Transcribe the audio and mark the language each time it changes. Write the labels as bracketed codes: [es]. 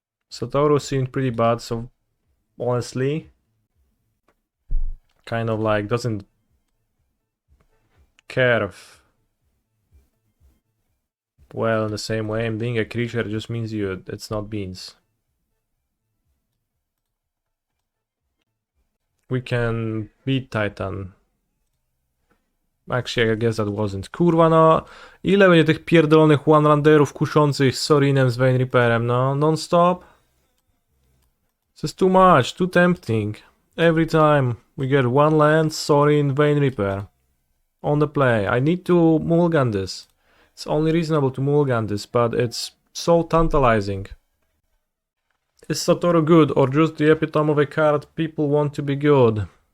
[en] Satoru seemed pretty bad, so honestly, kind of like doesn't care if well in the same way, and being a creature just means it's not beans. We can beat Titan. Actually, I guess that wasn't. [pl] Kurwa no, ile będzie tych pierdolonych one-runderów kuszących Sorinem z Vein Reaperem, no? [en] Non-stop? This is too much, too tempting. Every time we get one land, Sorin, Vein Reaper. On the play. I need to mulligan this. It's only reasonable to mulligan this, but it's so tantalizing. Is Satoru good, or just the epitome of a card people want to be good?